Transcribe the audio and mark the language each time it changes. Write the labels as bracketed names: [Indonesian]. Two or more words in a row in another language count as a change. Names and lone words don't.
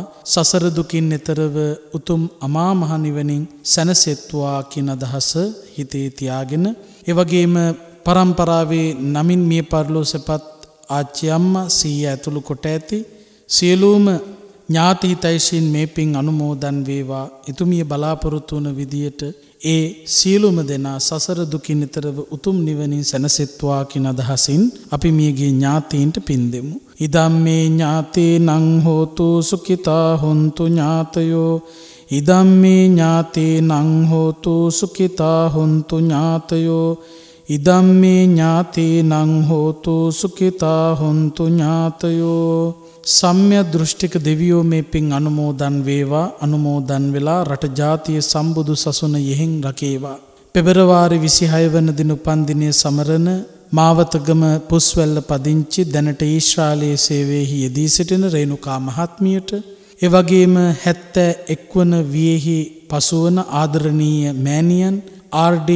[Sinhala] සසර දුකින් එතරව උතුම් අමා මහ නිවනින් සැනසෙත්වා කියන අදහස හිතේ තියාගෙන ඒ වගේම පරම්පරාවේ නමින් මිය පරලෝ සැපත් ආච්චි අම්මා සීයා ඇතුළු කොට ඇති සියලුම ඥාති හිතයිසින් මේ පින් අනුමෝදන් වේවා. එතුමිය බලාපොරොත්තු වන විදියට ඒ සියලුම දෙනා සසර දුකින් ඈතරව උතුම් නිවනින් සැනසෙත්වා කියන අදහසින් අපි මියගේ ඥාතීන්ට පින් දෙමු. [Pali] ඉදම්මේ ඥාතේනං හෝතු සුඛිතා හොන්තු ඥාතයෝ. ඉදම්මේ ඥාතේනං හෝතු සුඛිතා හොන්තු ඥාතයෝ. ඉදම්මේ ඥාතේනං හෝතු සුඛිතා හොන්තු ඥාතයෝ. [Sinhala] සම්්‍ය දෘෂ්ටික දෙවියෝ මේ පින් අනුමෝදන් වේවා. අනුමෝදන් වෙලා රට ජාතිය සම්බුදු සසුන යෙහින් රකේවා. පෙබරවාරි 26 වන දින උපන්දිනය සමරන මාවතගම පුස්වැල්ල පදිංචි දැනට ඊශ්‍රායලයේ සේවයෙහි යෙදී සිටින රේණුකා මහත්මියට ඒ වගේම 71 වන වියෙහි පසුවන ආදරණීය මෑණියන් ආර්.ඩී.